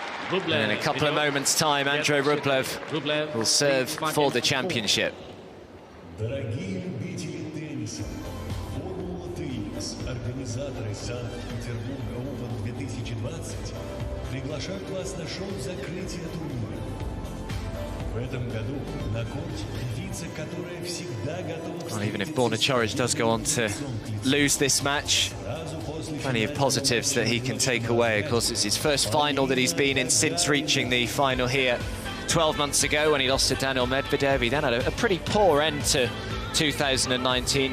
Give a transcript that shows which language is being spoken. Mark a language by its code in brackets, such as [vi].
[en] And in a couple of moments' time, Andrey Rublev will serve for the championship. [ru] Дорогие любители тенниса, Формула Теннис, организаторы Санкт-Петербурга Open 2020, приглашают вас на шоу закрытия турнира. В этом году на корте певица, которая всегда готова... [en] Well, even if Borna Coric does go on to lose this match, plenty of positives that he can take away. Of course, it's his first final that he's been in since reaching the final here 12 months ago when he lost to Daniil Medvedev. He then had a pretty poor end to 2019.